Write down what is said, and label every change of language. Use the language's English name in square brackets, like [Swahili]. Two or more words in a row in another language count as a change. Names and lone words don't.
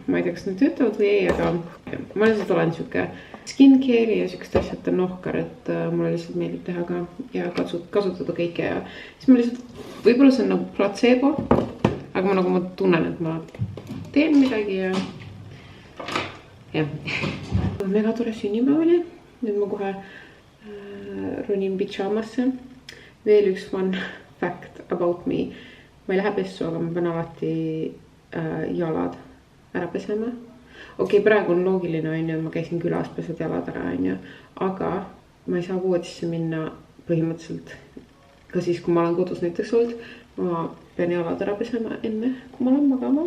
[Estonian] Ma ei tea, kas need töötavad või ei, aga ma lihtsalt olen siuke skincare'i ja siukest asjad on nohkar, et mulle lihtsalt meeldib teha ka ja kasutada kõike ja siis ma lihtsalt, võib-olla see on nagu placebo, aga ma tunnen, et ma teen midagi ja mega tore sünnipäev oli. Nüüd ma kohe ronin pidžaamasse. Veel üks [English] fun fact about me. [Estonian] Ma ei lähe pessu, aga ma pean alati jalad ära pesema. Okei, praegu on loogiline, ma käisin külas, pesad jalad ära, aga ma ei saa voodisse minna põhimõtteliselt ka siis, kui ma olen kodus näiteks olnud. Ma pean jalad ära pesema enne, kui ma olen magama.